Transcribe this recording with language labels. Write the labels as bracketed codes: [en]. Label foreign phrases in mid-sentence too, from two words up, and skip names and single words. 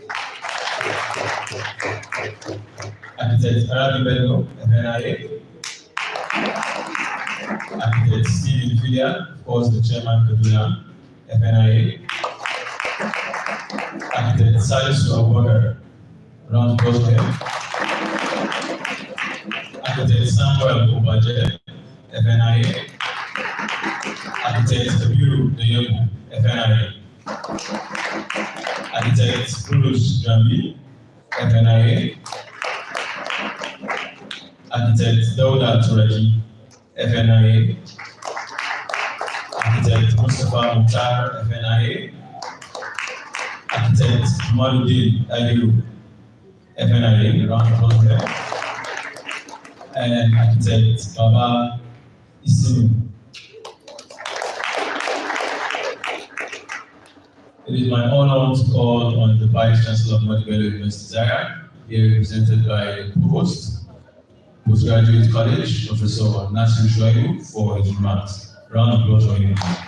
[en] architect Bello, FNIA, architect Stephen Filia, of course the chairman Kaduna, FNIA, architect Salisu Abubakar, round of applause for him, architect Samuel Obaje, FNIA, architect Kabiru Deyemu, FNIA, architect Bruce Jambi, FNIA, architect Dauda Turaki, FNIA, architect Mustafa Mukhtar, FNIA, architect Ahmadu Agilu, FNIA, round of applause there, and architect Baba Isimu. It is my honor to call on the Vice Chancellor of Bello University Zaria, here represented by the Provost, Postgraduate College, Professor Nasir Shuaibu, for his remarks. Round of applause for him.